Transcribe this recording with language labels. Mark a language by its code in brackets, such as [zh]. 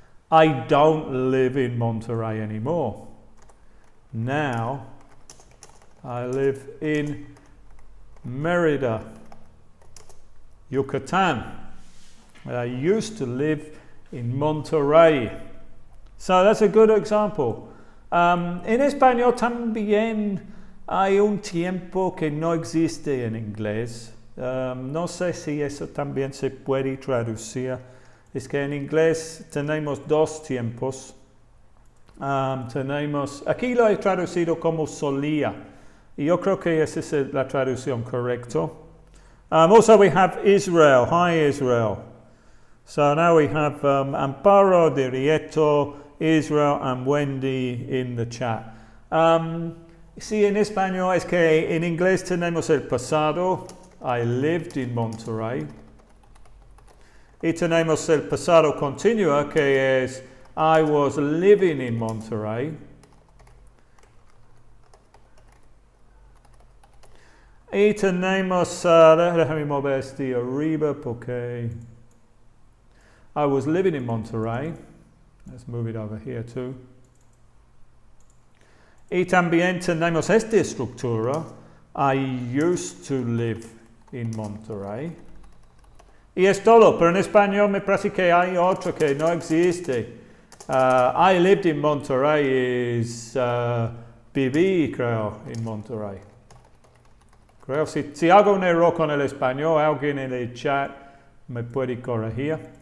[en] I don't live in Monterrey anymore. Now, I live in Mérida, Yucatan. I used to live in Monterrey. So that's a good example. [es] En español también hay un tiempo que no existe en inglés. No sé si eso también se puede traducir. Es que en inglés tenemos dos tiempos. Aquí lo he traducido como solía. Y yo creo que esa es la traducción correcta. [en] Also we have Israel. Hi Israel. So now we have Amparo, Dirieto, Israel and Wendy in the chat. [es] Sí, en español es que en inglés tenemos el pasado. [en] I lived in Monterrey. [es] Y tenemos el pasado continuo que es [en] I was living in Monterrey. [es] Y tenemos, déjame mover este arriba porque [en] I was living in Monterrey. Let's move it over here too. [es] Y también tenemos esta estructura. [en] I used to live in Monterrey. [es] Y es todo, pero en español me parece que hay otro que no existe. [en] I lived in Monterrey [es] es viví, creo, en Monterrey. Creo, si hago un error con el español, alguien en el chat me puede corregir.